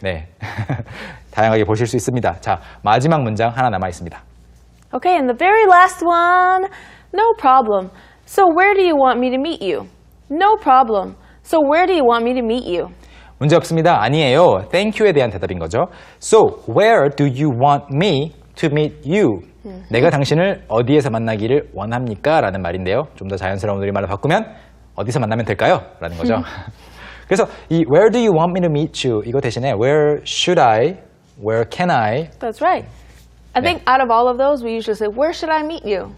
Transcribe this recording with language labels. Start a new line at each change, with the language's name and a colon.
Korean: 네, 다양하게 보실 수 있습니다. 자, 마지막 문장 하나 남아 있습니다.
English: Okay, and the very last one. No problem. So where do you want me to meet you? No problem. So where do you want me to meet you?
Korean: 문제 없습니다. 아니에요.
English: Thank you
Korean: 에 대한 대답인 거죠. So, where do you want me to meet you? 내가 당신을 어디에서 만나기를 원합니까? 라는 말인데요. 좀 더 자연스러운 우리말로 바꾸면 어디서 만나면 될까요? 라는 거죠. 그래서 이
English: Where do you want me to meet you?
Korean: 이거 대신에
English: Where should I? Where can I? That's right. I think out of all of those, we usually say, where should I meet you?